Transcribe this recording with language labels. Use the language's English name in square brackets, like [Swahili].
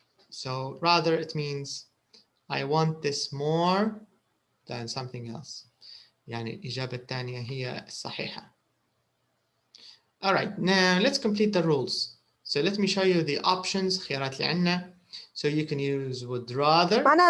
[English] So rather it means I want this more than something else. [Arabic] يعني الإجابة الثانية هي الصحيحة. [English] All right, now let's complete the rules. So let me show you the options [Arabic] خيارات اللي عندنا. [English] So you can use would rather.